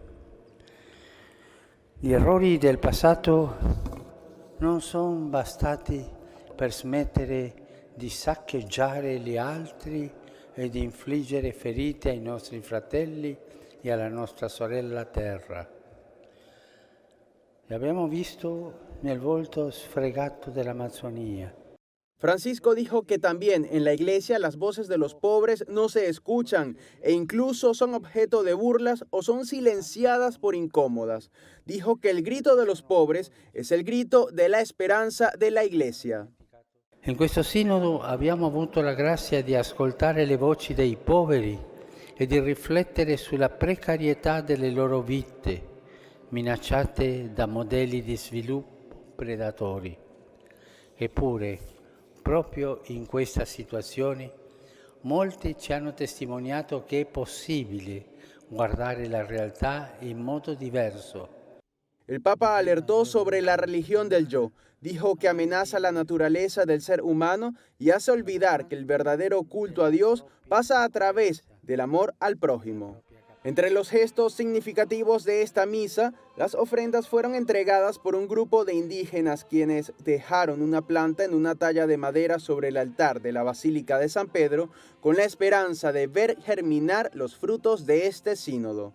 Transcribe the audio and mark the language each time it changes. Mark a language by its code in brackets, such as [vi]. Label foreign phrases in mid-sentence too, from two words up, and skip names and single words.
[it] Gli errori del passato non sono bastati per smettere di saccheggiare gli altri e di infliggere ferite ai nostri fratelli e alla nostra sorella terra. L'abbiamo visto nel volto sfregato dell'Amazzonia. [es] Francisco dijo que también en la iglesia las voces de los pobres no se escuchan e incluso son objeto de burlas o son silenciadas por incómodas. Dijo que el grito de los pobres es el grito de la esperanza de la iglesia. [it] In questo sinodo abbiamo avuto la grazia di ascoltare le voci dei poveri e di riflettere sulla precarietà delle loro vite, minacciate da modelli di sviluppo predatori. Eppure, proprio in questa situazione, molti ci hanno testimoniato che è possibile guardare la realtà in modo diverso. [es] El Papa alertó sobre la religión del yo. Dijo que amenaza la naturaleza del ser humano y hace olvidar que el verdadero culto a Dios pasa a través del amor al prójimo. Entre los gestos significativos de esta misa, las ofrendas fueron entregadas por un grupo de indígenas quienes dejaron una planta en una talla de madera sobre el altar de la Basílica de San Pedro con la esperanza de ver germinar los frutos de este sínodo.